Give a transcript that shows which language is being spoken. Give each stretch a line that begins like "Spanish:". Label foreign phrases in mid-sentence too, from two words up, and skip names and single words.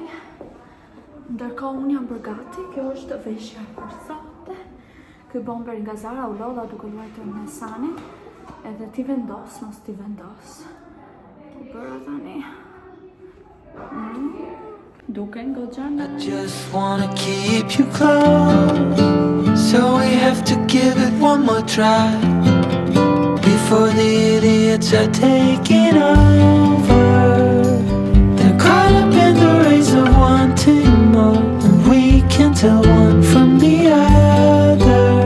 Albanian: Ndërkohë unë jam përgati, kjo është veshja e për sate. Ky bomber nga Zara u lodha duke luajtur me Sanin. Edhe ti vendos, mos ti vendos. Po bëra tani. Duken goxhan.
English: I just wanna keep you close, so we have to give it one more try before the idiots are taking over. They're caught up in the race of wanting more, and we can tell one from the other.